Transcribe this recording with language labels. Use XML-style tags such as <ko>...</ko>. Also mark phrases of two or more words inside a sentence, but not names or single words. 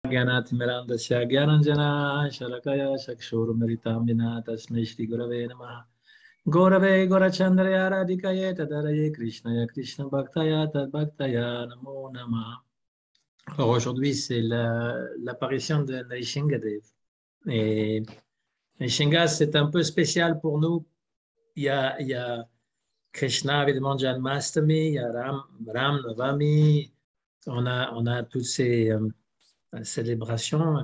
<sa>ज्ञानातिमिरान्धस्य ज्ञानञ्जनाय शलाकया चक्षुरुन्मिलितं येन तस्मै श्रीगुरवे नमः। गौरवे गौरचन्द्रया राधिकायै तदरये कृष्णाय कृष्णभक्ताय तद्भक्ताय नमो नमः।</sa> <fr>Alors aujourd'hui, c'est l'apparition de Nrsimhadev. Et Nrsimha, c'est un peu spécial pour nous. Il y a Krishna, évidemment, Janmastami, il y a Ram Navami, on a toutes ces célébrations.</fr>